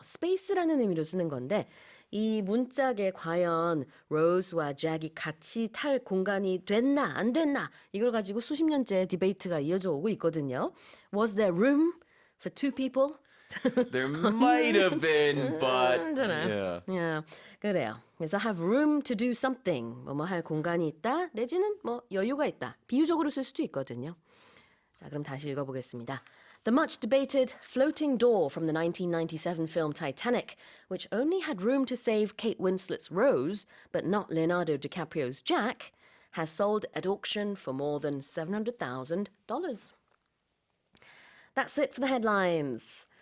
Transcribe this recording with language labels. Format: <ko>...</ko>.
<ko>space라는 의미로 쓰는 건데 이 문짝에 과연 로즈와 잭이 같이 탈 공간이 됐나 안 됐나 이걸 가지고 수십 년째 디베이트가 이어져 오고 있거든요.</ko> <en>Was there room for 2 people? There might have been, but</en> <ko>괜찮아요.</ko> <en>yeah. Yeah,</en> <ko>그래요. 그래서</ko> <en>have room to do something.</en> <ko>뭐뭐 할 공간이 있다. 내지는 뭐 여유가 있다. 비유적으로 쓸 수도 있거든요. 자, 그럼 다시 읽어보겠습니다.</ko> <en>The much debated floating door from the 1997 film Titanic, which only had room to save Kate Winslet's Rose, but not Leonardo DiCaprio's Jack, has sold at auction for more than $700,000. That's it for the headlines.</en>